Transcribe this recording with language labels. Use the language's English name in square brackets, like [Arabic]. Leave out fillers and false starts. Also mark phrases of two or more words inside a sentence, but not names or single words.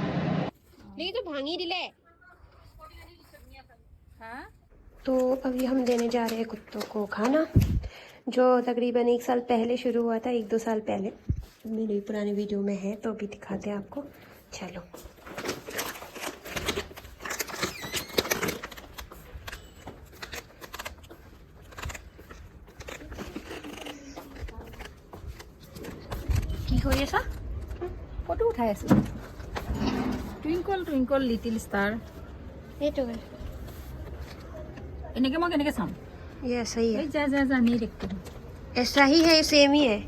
[Hindi] नहीं तो भांगी दिले। तो अभी हम देने जा रहे हैं कुत्तों को खाना, जो तकरीबन 1 साल पहले शुरू हुआ था, 1-2 साल पहले। मेरी पुरानी वीडियो में है तो अभी दिखाते हैं आपको। चलो [Assamese] কি কৰি আছা? ফটো উঠাই আছো। [English] Twinkle twinkle little star. [Assamese] এইটো এনেকে মই কেনেকে চাম? [Hindi] ये ऐसा ही है। जा जा जा नहीं देखते हो। ऐसा ही है, सेम ही है।